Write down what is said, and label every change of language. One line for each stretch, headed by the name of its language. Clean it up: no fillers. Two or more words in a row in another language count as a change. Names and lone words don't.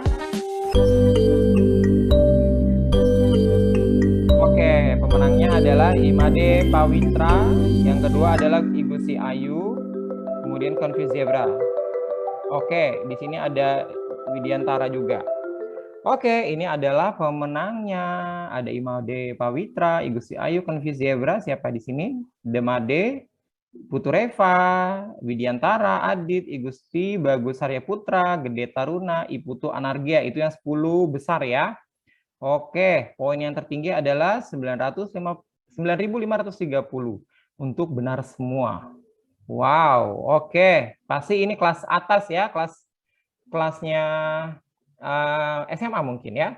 Indonesian: Oke, pemenangnya adalah Imade Pawitra. Yang kedua adalah Igusti Ayu. Kemudian Confused Zebra. Oke, di sini ada Widiantara juga. Oke, ini adalah pemenangnya. Ada Imade Pawitra, Igusti Ayu, Confused Zebra. Siapa di sini? Demade, Putureva, Widiantara, Adit, Igusti, Bagus Arya Putra, Gede Taruna, Iputu Anargia. Itu yang 10 besar ya. Oke, poin yang tertinggi adalah 9.530 untuk benar semua. Wow, oke. Pasti ini kelas atas ya, kelasnya SMA mungkin ya.